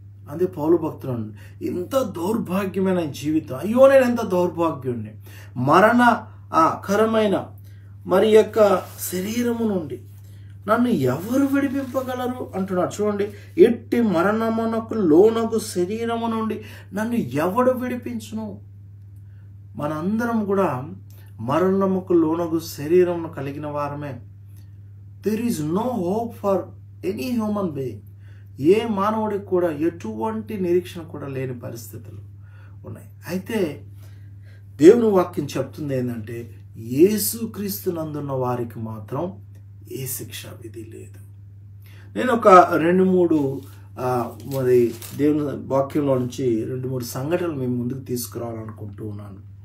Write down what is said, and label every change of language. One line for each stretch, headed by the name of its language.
Telugu: అదే పౌలు భక్తులు, ఇంత దౌర్భాగ్యమైన జీవితం, అయ్యో నేను ఎంత దౌర్భాగ్యుణ్ణి, మరణకరమైన మరి యొక్క శరీరము నుండి నన్ను ఎవరు విడిపింపగలరు అంటున్నాడు. చూడండి, ఎట్టి మరణమునకు లోనగు శరీరము నుండి నన్ను ఎవడు విడిపించును? మనందరం కూడా మరణముకు లోనగు శరీరమును కలిగిన వారమే.
English: There is no hope for any human being.
Telugu: ఏ మానవుడికి కూడా ఎటువంటి నిరీక్షణ కూడా లేని పరిస్థితులు ఉన్నాయి. అయితే దేవుని వాక్యం చెప్తుంది ఏంటంటే, యేసుక్రీస్తునందున్న వారికి మాత్రం ఏ శిక్షా విధి లేదు. నేను ఒక 2-3 మరి దేవుని వాక్యంలో నుంచి 2-3 సంఘటనలు మేము ముందుకు తీసుకురావాలనుకుంటూ ఉన్నాను.